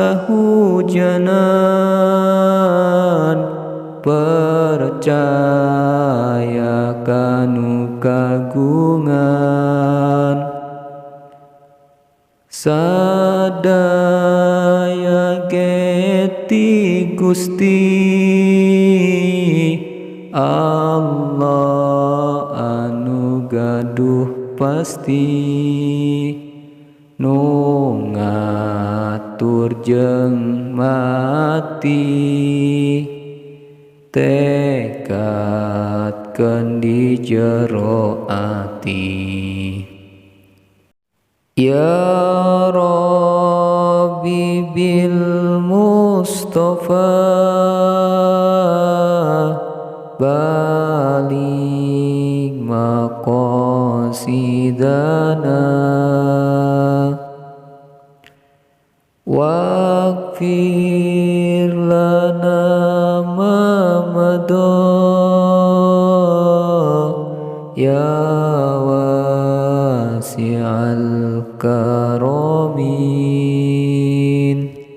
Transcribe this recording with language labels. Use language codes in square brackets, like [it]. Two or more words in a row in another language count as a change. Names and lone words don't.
[su] kahujanan percaya kanu kagungan sadaya geti Gusti Allah anu gaduh pasti nu ngatur jeung mati tekadkeun di jero ati. [ar] يا ربي بالمصطفى بلغ مقاصدنا واغفر لنا ما مضى يا واسع الكرم.